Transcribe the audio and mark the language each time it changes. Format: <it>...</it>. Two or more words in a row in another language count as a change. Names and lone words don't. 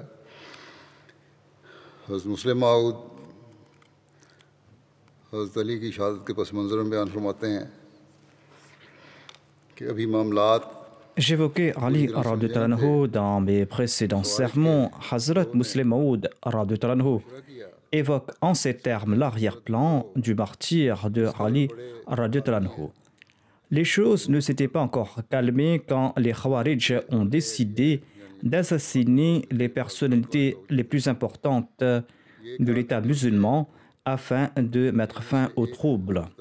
<ur>حضرت مسلم ماؤد حضرت علی کی شہادت کے پس منظر میں بیان فرماتے ہیں کہ ابھی معاملات.</ur> <fr>J'évoquais Ali</fr> <ar>رضي الله عنه</ar> <fr>dans mes précédents sermons. Hazrat Muslim Maud</fr> <ar>رضي الله عنه</ar> <fr>évoque en ces termes l'arrière-plan du martyr de Ali</fr> <ar>رضي الله عنه.</ar> <fr>Les choses ne s'étaient pas encore calmées quand les Khawarij ont décidé d'assassiner les personnalités les plus importantes de l'État musulman afin de mettre fin aux troubles.</fr>